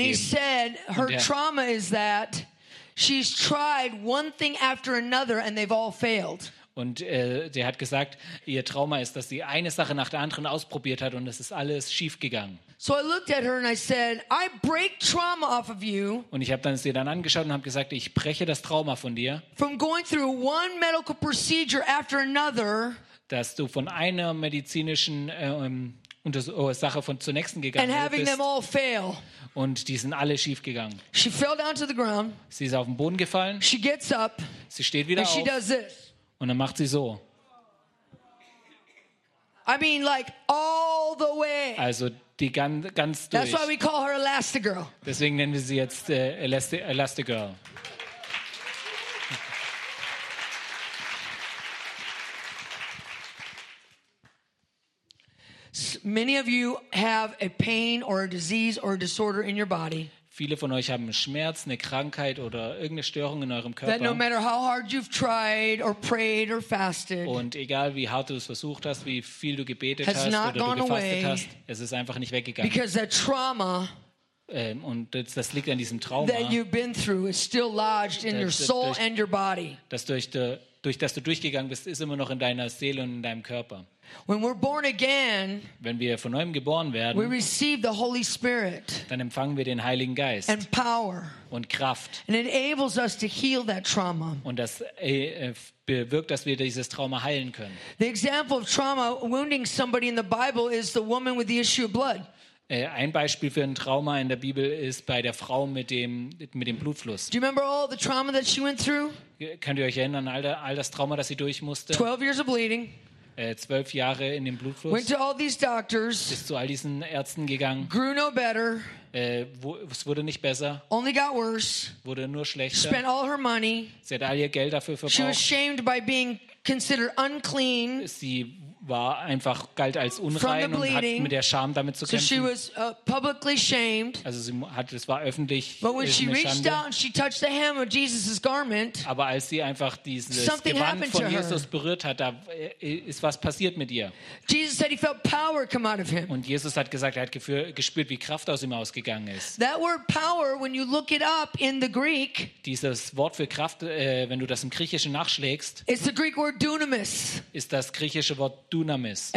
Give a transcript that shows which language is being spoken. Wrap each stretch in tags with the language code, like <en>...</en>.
<en>He said, her und trauma is that she's tried one thing after another and they've all failed.</en> <de>Und sie hat gesagt, ihr Trauma ist, dass sie eine Sache nach der anderen ausprobiert hat und es ist alles schief gegangen.</de> <en>So I looked at her and I said, I break trauma off of you.</en> <de>Und ich habe dann sie dann angeschaut und habe gesagt, ich breche das Trauma von dir.</de> <en>From going through one medical procedure after another.</en> <de>Dass du von einer medizinischen Sache von zur nächsten gegangen</de> <en>and having</en> <de>bist.</de> <en>Them all fail.</en> <de>Und die sind alle schief gegangen.</de> <en>She fell down to the ground.</en> <de>Sie ist auf den Boden gefallen.</de> <en>She gets up.</en> <de>Sie steht wieder</de> <en>and</en> <de>auf.</de> <en>And she does this.</en> <de>Und dann macht sie so.</de> <en>I mean, like all the way.</en> <de>Also die ganz durch.</de> <en>That's why we call her Elastigirl.</en> <de>Deswegen nennen wir sie jetzt Elastigirl.</de> <en>Many of you have a pain or a disease or a disorder in your body.</en> <de>Viele von euch haben Schmerz, eine Krankheit oder irgendeine Störung in eurem Körper.</de> <en>That no matter how hard you've tried or prayed or fasted,</en> <de>und egal wie hart du es versucht hast, wie viel du gebetet hast oder du gefastet hast, es ist einfach nicht weggegangen.</de> <en>Because that trauma,</en> <de>und das liegt an diesem Trauma,</de> <en>that you've been through is still lodged in your soul and your body.</en> <de>Durch das du durchgegangen bist, ist immer noch in deiner Seele und in deinem Körper.</de> <en>When we're born again,</en> <de>wenn wir von neuem geboren werden,</de> <en>we receive the Holy Spirit,</en> <de>dann empfangen wir den Heiligen Geist</de> <en>and power,</en> <de>und Kraft.</de> <en>And it enables us to heal that trauma.</en> <de>Und das bewirkt, dass wir dieses Trauma heilen können.</de> <en>The example of trauma wounding somebody in the Bible is the woman with the issue of blood.</en> <de>Ein Beispiel für ein Trauma in der Bibel ist bei der Frau mit dem Blutfluss.</de> <en>Do you remember all the trauma that she went through?</en> <de>Könnt ihr euch erinnern, all das Trauma, das sie durch musste?</de> <en>12 years of bleeding.</en> <de>12 Jahre in dem Blutfluss.</de> <en>Went to all these doctors.</en> <de>Ist zu all diesen Ärzten gegangen.</de> <en>Grew no better.</en> <de>Es wurde nicht besser.</de> <en>Only got worse.</en> <de>Wurde nur schlechter.</de> <en>Spent all her money.</en> <de>Sie hat all ihr Geld dafür verbraucht.</de> <en>She was shamed by being considered unclean.</en> <de>Sie war einfach, galt als unrein und hat mit der Scham damit zu kämpfen.</de> <en>So she was publicly shamed.</en> <de>Also sie hat, es war öffentlich.</de> <en>But when she reached out and she touched the hem of Jesus' garment,</en> <de>aber als sie einfach dieses Gewand von Jesus berührt hat, da ist was passiert mit ihr.</de> <en>Jesus said he felt power come out of him.</en> <de>Und Jesus hat gesagt, er hat gespürt, wie Kraft aus ihm ausgegangen ist.</de> <en>That word power, when you look it up in the Greek,</en> <de>dieses Wort für Kraft, wenn du das im Griechischen nachschlägst,</de> <en>it's the Greek word dunamis.</en> <de>Ist das griechische Wort Dunamis.</de>